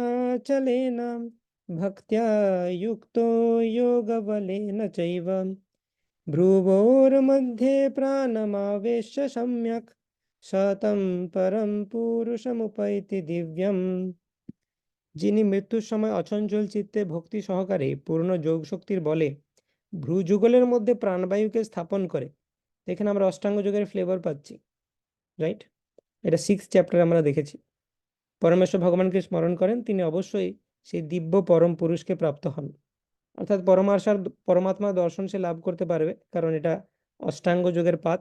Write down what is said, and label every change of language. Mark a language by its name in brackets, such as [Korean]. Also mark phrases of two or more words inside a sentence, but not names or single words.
[Sanskrit] चलेन भक्त्या युक्तो योगबलेन चैव भ्रुवोर्मध्ये प्राणमावेश्य सम्यक् सतं परम पुरुषमुपैति दिव्यम। [Bangla] যিনি মৃত্যুর সময় অচঞ্চল চিত্তে ভক্তি সহকারে পূর্ণ যোগ শক্তির বলে ভ্রুযুগলের মধ্যে প্রাণবায়ুকে স্থাপন করে। এখানে আমরা অষ্টাঙ্গ যোগের ফ্লেভার পাচ্ছি, রাইট? এটা 6th চ্যাপ্টারে আমরা দেখেছি। পরমেশ্বর ভগবানকে স্মরণ করেন, তিনি অবশ্যই সেই দিব্য পরম পুরুষকে প্রাপ্ত হন, অর্থাৎ পরমাত্মা দর্শন সে লাভ করতে পারবে, কারণ এটা অষ্টাঙ্গ যোগের পাথ।